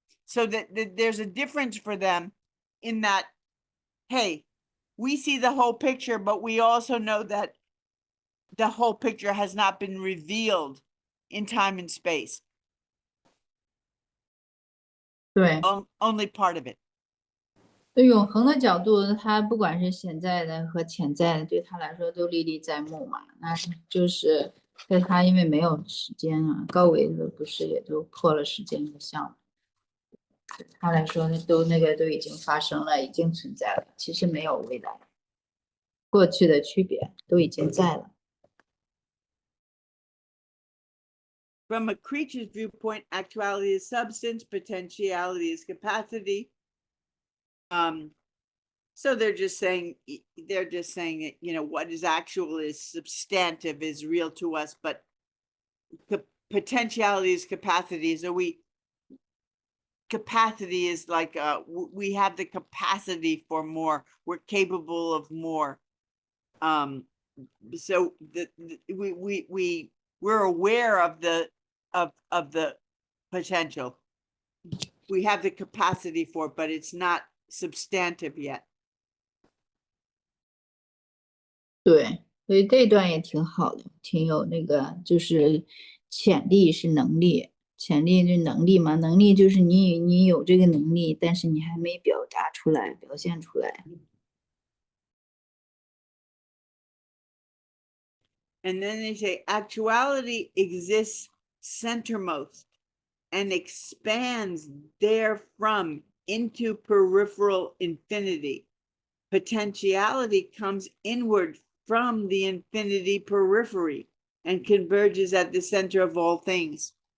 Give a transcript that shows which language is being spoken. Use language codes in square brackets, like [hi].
[en] So that there's a difference for them in that, hey, we see the whole picture, but we also know that the whole picture has not been revealed in time and space. [zh] 对， [en] Only part of it. [zh] 对永恒的角度，它不管是现在的和潜在的，对他来说都历历在目嘛。那就是在他因为没有时间啊，高维的不是也都破了时间的项目，对他来说都已经发生了，已经存在了。其实没有未来、过去的区别，都已经在了。 [en] From a creature's viewpoint, actuality is substance, potentiality is capacity. So they're just saying that, you know, what is actual is substantive, is real to us, but the potentiality is capacity. So capacity is like we have the capacity for more. We're capable of more. So we're aware of the potential. We have the capacity for it, but it's not substantive yet. [zh] 对，所以这一段也挺好的，挺有那个，就是潜力是能力，潜力是能力嘛，能力就是你有这个能力，但是你还没表达出来，表现出来。 [en] And then they say actuality exists centermost and expands therefrom into peripheral infinity. Potentiality comes inward from the infinity periphery and converges at the center of all things.